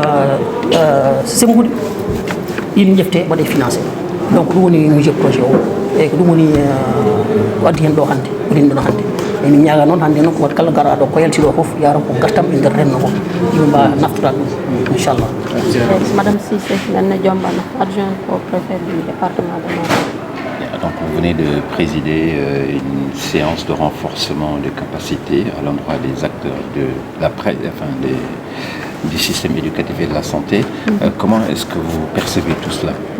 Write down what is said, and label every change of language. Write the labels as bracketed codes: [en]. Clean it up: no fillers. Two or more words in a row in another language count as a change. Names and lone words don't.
[ff] sengude ɗin jefte waɗe financé donc ɗum woni mijo projet o eyyi ko ɗum woni ko addi hen ɗo hande rin ɗon hande e min ñaaga noon hande noon ko wat kala garaɗo ko yaltiɗo foof yaro ko gartam e nder renno ko yimɓe mbawa naftoɗa ɗum inchallah. [fr] Madame Cissé Néné Diombano, adjointe au préfet du département de Matam. Donc vous venez de présider une séance de renforcement de capacité à l'endroit des acteurs de la presse, du système éducatif et de la santé. Comment est-ce que vous percevez tout cela?